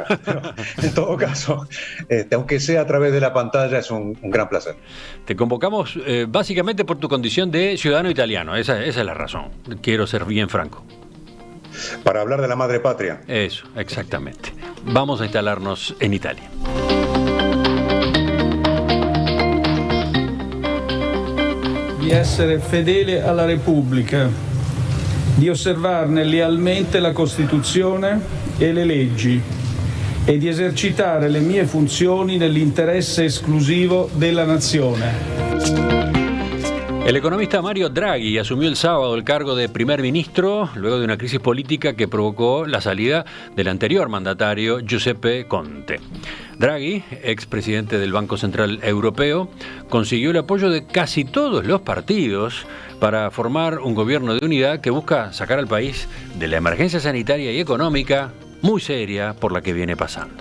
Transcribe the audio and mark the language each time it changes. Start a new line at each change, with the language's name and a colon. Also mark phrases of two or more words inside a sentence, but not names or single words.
Spanish: Pero en todo caso, aunque sea a través de la pantalla, es un gran placer. Te convocamos básicamente por tu condición de ciudadano italiano. Esa es la razón. Quiero ser bien franco. Para hablar de la madre patria. Eso, exactamente. Vamos a instalarnos en Italia.
Italian: Di essere fedele alla Repubblica, di osservarne lealmente la Costituzione e le leggi e di esercitare le mie funzioni nell'interesse esclusivo della Nazione.
Spanish: El economista Mario Draghi asumió el sábado el cargo de primer ministro luego de una crisis política que provocó la salida del anterior mandatario Giuseppe Conte. Draghi, expresidente del Banco Central Europeo, consiguió el apoyo de casi todos los partidos para formar un gobierno de unidad que busca sacar al país de la emergencia sanitaria y económica muy seria por la que viene pasando.